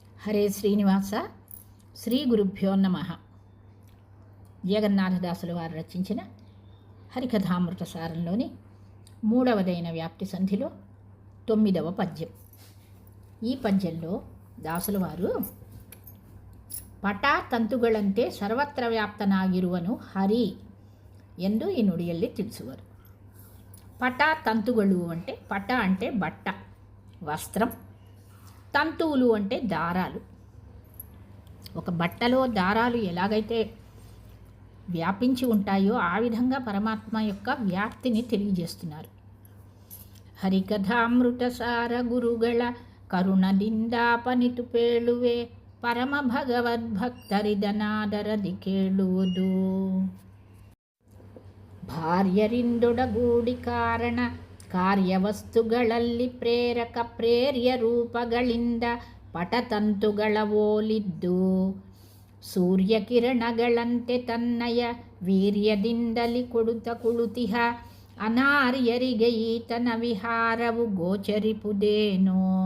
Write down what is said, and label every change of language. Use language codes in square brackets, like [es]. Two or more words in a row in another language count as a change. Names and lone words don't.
[te] హరే శ్రీనివాస శ్రీ గురుభ్యో నమ. జగన్నాథదాసుల వారు రచించిన హరికథామృత సారంలోని 3వదైన వ్యాప్తి సంధిలో 9వ పద్యం. ఈ పద్యంలో దాసుల వారు [kn] ಪಟಾ ತಂತುಗಳಂತೆ ಸರ್ವತ್ರ ವ್ಯಾಪ್ತನಾಗಿರುವನು ಹರಿ ಎಂದು ಈ ನುಡಿಯಲ್ಲಿ ತಿಳಿಸುವರು. [te] పటా తంతుಗಳು అంటే పట అంటే బట్ట, వస్త్రం. తంతువులు అంటే దారాలు. ఒక బట్టలో దారాలు ఎలాగైతే వ్యాపించి ఉంటాయో ఆ విధంగా పరమాత్మ యొక్క వ్యాప్తిని తెలియజేస్తున్నారు. [kn] ಹರಿಕಥಾಮೃತಸಾರ ಗುರುಗಳ ಕರುಣದಿಂದಾಪನಿತು ಪೇಳುವೆ ಪರಮ ಭಗವದ್ಭಕ್ತರಿದನಾದರದಿ ಕೇಳುವುದು. ಭಾರ್ಯರಿಂದೊಡಗೂಡಿ ಕಾರಣ ಕಾರ್ಯವಸ್ತುಗಳಲ್ಲಿ ಪ್ರೇರಕ ಪ್ರೇರ್ಯ ರೂಪಗಳಿಂದ ಪಟತಂತುಗಳ ಓಲಿದ್ದು ಸೂರ್ಯಕಿರಣಗಳಂತೆ ತನ್ನಯ ವೀರ್ಯದಿಂದಲಿ ಕೊಡುತ್ತ ಕುಳುತಿಹ ಅನಾರ್ಯರಿಗೆ ಈತನ ವಿಹಾರವು ಗೋಚರಿಪುದೇನೋ.